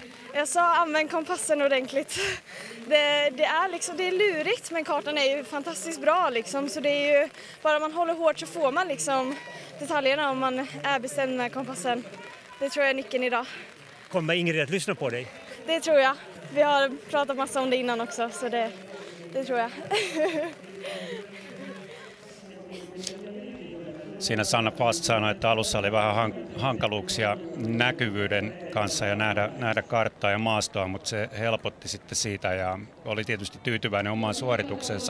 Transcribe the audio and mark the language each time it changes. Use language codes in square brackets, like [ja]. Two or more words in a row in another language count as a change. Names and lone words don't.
[sv] Jag sa använd kompassen ordentligt. Det är lurigt, men kartan är ju fantastiskt bra liksom, så det är ju bara man håller hårt så får man liksom detaljerna om man är bestämd med kompassen. Det tror jag är nyckeln idag. Kommer Ingrid att lyssna på dig? Det tror jag. Vi har pratat massa om det innan också, så det tror jag. [fi] Siinä Sanna Fast sanoi, että alussa oli vähän hankaluuksia näkyvyyden kanssa ja nähdä karttaa ja maastoa, mutta se helpotti sitten siitä ja oli tietysti tyytyväinen omaan suorituksensa.